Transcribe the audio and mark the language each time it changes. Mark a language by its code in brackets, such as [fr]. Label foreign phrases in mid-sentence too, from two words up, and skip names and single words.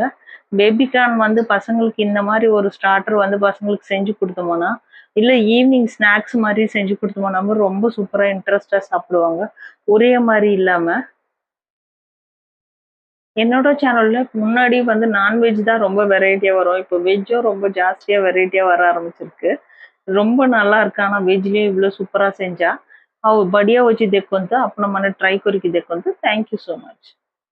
[ta] பேபி கார்ன் வந்து பசங்களுக்கு இந்த மாதிரி ஒரு ஸ்டார்டர் வந்து பசங்களுக்கு செஞ்சு கொடுத்தோம்னா, இல்லை [en] evening snacks [ta] மாதிரி செஞ்சு கொடுத்தோம்னா ரொம்ப சூப்பராக இன்ட்ரெஸ்டாக சாப்பிடுவாங்க। ஒரே மாதிரி இல்லாமல் என்னோட சேனல்ல முன்னாடி வந்து நான்வெஜ் தான் ரொம்ப வெரைட்டியாக வரும், இப்போ வெஜ்ஜும் ரொம்ப ஜாஸ்தியாக வெரைட்டியாக வர ஆரம்பிச்சிருக்கு। ரொம்ப நல்லா இருக்கு। ஆனால் வெஜ்லேயும் இவ்வளோ சூப்பராக செஞ்சா [or] ଆଉ ବଢ଼ିଆ ହେଉଛି ଦେଖନ୍ତୁ, ଆପଣମାନେ ଟ୍ରାଏ କରିକି ଦେଖନ୍ତୁ। [en] thank you so much.